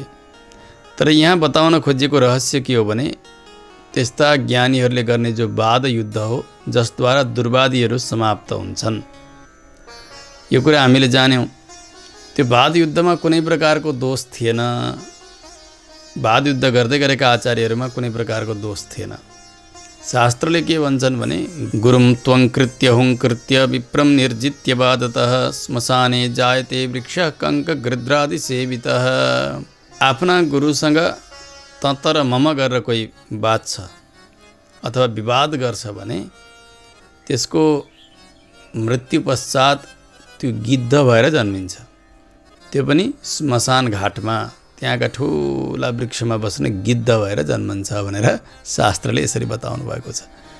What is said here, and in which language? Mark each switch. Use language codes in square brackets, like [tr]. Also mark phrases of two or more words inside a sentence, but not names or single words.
[ne] तर यहाँ बताउन खोजिएको रहस्य के हो भने त्यस्ता ज्ञानीहरूले गर्ने जो वाद युद्ध हो जसद्वारा दुर्वादीहरू समाप्त हुन्छन्, यो कुरा हामीले जान्यौँ। त्यो वाद युद्धमा कुनै प्रकारको दोष थिएन, वाद युद्ध गर्दै गरेका आचार्यहरूमा कुनै प्रकारको दोष थिएन। शास्त्रले के भन्छन् भने [sa] गुरुं त्वं कृत्य हुं कृत्य विप्रं निर्जित्य वादतः श्मशाने जायते वृक्षः कङ्क गृध्रादि सेवितः। [ne] आफ्ना गुरुसँग ततर मम गरेर कोही बाँच्छ अथवा विवाद गर्छ भने त्यसको मृत्यु पश्चात त्यो गिद्ध भएर जन्मिन्छ, त्यो पनि श्मशान घाटमा त्यहाँका ठुला वृक्षमा बस्ने गिद्ध भएर जन्मन्छ भनेर शास्त्रले यसरी बताउनु भएको छ।